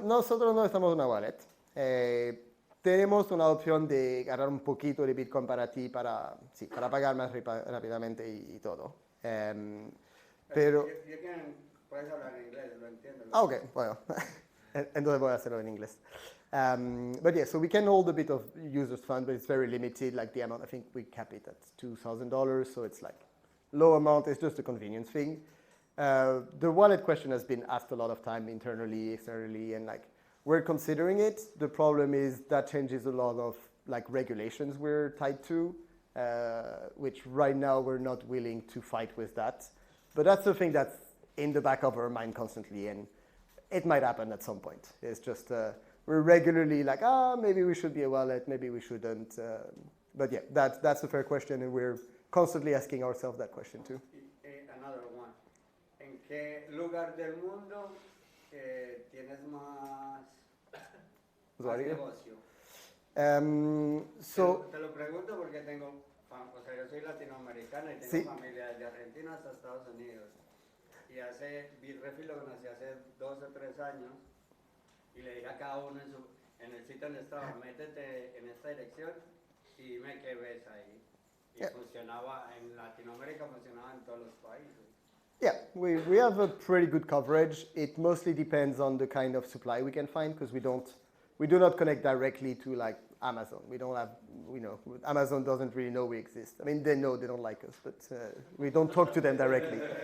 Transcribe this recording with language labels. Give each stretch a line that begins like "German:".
Spanish: Nosotros no estamos en una wallet. Tenemos una opción de ganar un poquito de Bitcoin para ti, para pagar más rápidamente y todo. Pero puedes hablar en inglés, lo entiendo. Ok, bueno. Entonces voy a hacerlo en inglés.
English: But yeah, so we can hold a bit of users' fund, but it's very limited. Like the amount, I think we cap it at $2,000, so it's like low amount. It's just a convenience thing. The wallet question has been asked a lot of time internally, externally, and like we're considering it. The problem is that changes a lot of like regulations we're tied to, which right now we're not willing to fight with that. But that's the thing that's in the back of our mind constantly, and it might happen at some point. It's just we're regularly like, maybe we should be a wallet, maybe we shouldn't. But yeah, that's a fair question, and we're constantly asking ourselves that question too. Another one.
Spanish: ¿En qué lugar del mundo tienes más negocio? Te lo pregunto porque yo soy latinoamericano y tengo familia desde Argentina hasta Estados Unidos. Y Bitrefill lo conocí hace 2 o 3 años y le dije a cada uno en el sitio donde estaba, métete en esta dirección y dime qué ves ahí. Y funcionaba en Latinoamérica, funcionaba en todos los países.
English: Yeah, we have a pretty good coverage. It mostly depends on the kind of supply we can find because we do not connect directly to like Amazon. We don't have, Amazon doesn't really know we exist. I mean, they know they don't like us, but we don't talk to them directly.